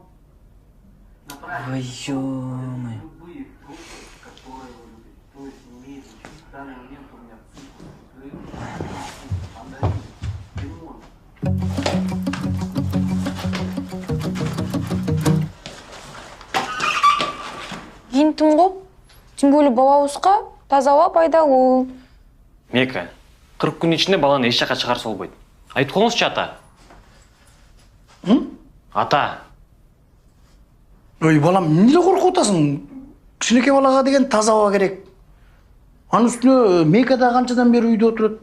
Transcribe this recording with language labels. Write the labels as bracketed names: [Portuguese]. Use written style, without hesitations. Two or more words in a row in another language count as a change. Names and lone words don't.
[Russian] На праздничный стол любые фрукты, которые вы любите. То есть не имеете ничего. В данный момент у меня цитрус, грейпфрут, мандарин, лимон. [Kyrgyz] Кийинтим го. [Russian] Тем более [Kyrgyz] бабабызга таза аба пайдалуу. Мека, 40 күн ичинде баланы эч жака чыгарса болбойт. Айтып коюңузчу, ата. Ата. Ой, балам, эмне коркуп атасың? Кичинекей балага деген таза аба керек. Анын үстүнө Мека да канчадан бери үйдө отурат.